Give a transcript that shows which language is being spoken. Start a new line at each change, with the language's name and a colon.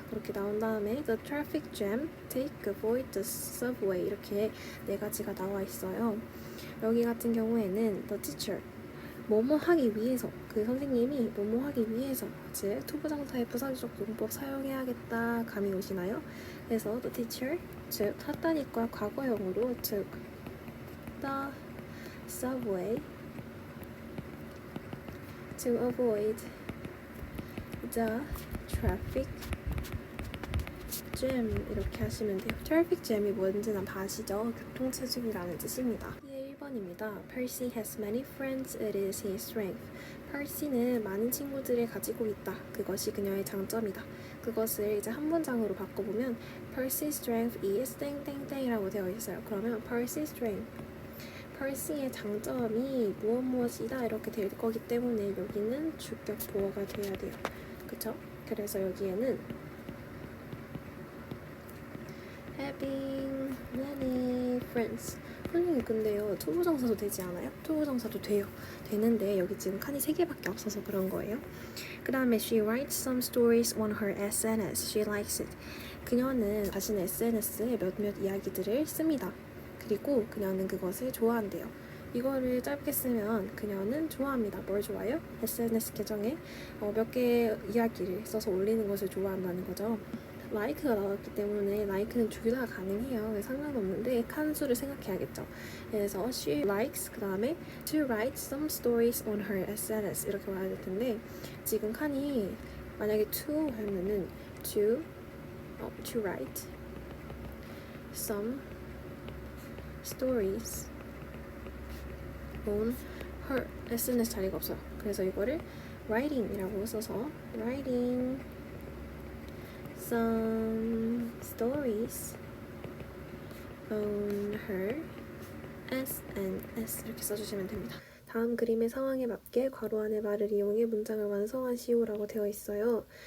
Korean: 그렇게 나온 다음에
English: the traffic jam, take, avoid the subway
Korean: 이렇게 네 가지가 나와 있어요. 여기 같은 경우에는
English: the teacher
Korean: 뭐뭐 하기 위해서 그 선생님이 뭐뭐 하기 위해서 즉 투부정사의 부사적 용법 사용해야겠다 감이 오시나요? 그래서
English: the teacher
Korean: 즉 탔다니까 과거형으로
English: took the subway to avoid the traffic jam
Korean: 이렇게 하시면 돼요. traffic jam이 뭔지는 다 아시죠? 교통체증이라는 뜻입니다. 1번입니다.
English: Percy has many friends. It is his strength.
Korean: Percy는 많은 친구들을 가지고 있다. 그것이 그녀의 장점이다. 그것을 이제 한 문장으로 바꿔보면
English: Percy's strength is
Korean: 땡땡땡이라고 되어 있어요. 그러면
English: Percy's strength
Korean: 펄시의 장점이 무엇이다 이렇게 될 거기 때문에 여기는 주격 보어가 돼야 돼요. 그쵸? 그래서 여기에는
English: having many friends
Korean: 선생님 근데요 투부정사도 되지 않아요? 투부정사도 돼요. 되는데 여기 지금 칸이 3개밖에 없어서 그런 거예요. 그 다음에
English: she writes some stories on her SNS. She likes it.
Korean: 그녀는 자신의 SNS에 몇몇 이야기들을 씁니다. 그리고 그녀는 그것을 좋아한대요. 이거를 짧게 쓰면 그녀는 좋아합니다. 뭘 좋아해요? SNS 계정에 몇 개의 이야기를 써서 올리는 것을 좋아한다는 거죠. like가 나왔기 때문에 like는 둘 다 가능해요. 상관없는데 칸수를 생각해야겠죠. 그래서
English: she likes
Korean: 그 다음에
English: to write some stories on her SNS
Korean: 이렇게 와야 될 텐데 지금 칸이 만약에
English: to
Korean: 하면은
English: to write some stories on her SNS
Korean: 자리가 없어요. 그래서 이거를
English: writing
Korean: 이라고 써서
English: writing some stories on her SNS
Korean: 이렇게 써주시면 됩니다. 다음 그림의 상황에 맞게 괄호 안의 말을 이용해 문장을 완성하시오라고 되어 있어요.